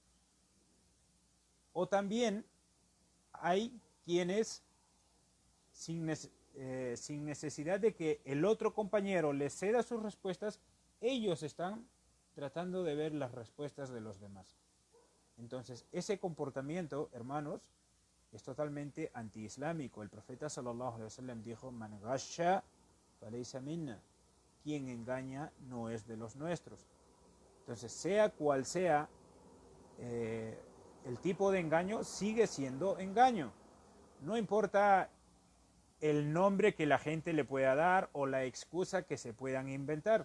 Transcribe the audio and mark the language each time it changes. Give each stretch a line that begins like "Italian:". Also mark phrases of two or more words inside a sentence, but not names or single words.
Spanish: O también hay quienes, sin necesidad de que el otro compañero les ceda sus respuestas, ellos están tratando de ver las respuestas de los demás. Entonces, ese comportamiento, hermanos, es totalmente antiislámico. El profeta
Arabic: صلى الله عليه وسلم dijo: "من غش فليس منا",
Spanish: quien engaña no es de los nuestros. Entonces, sea cual sea el tipo de engaño, sigue siendo engaño. No importa el nombre que la gente le pueda dar o la excusa que se puedan inventar.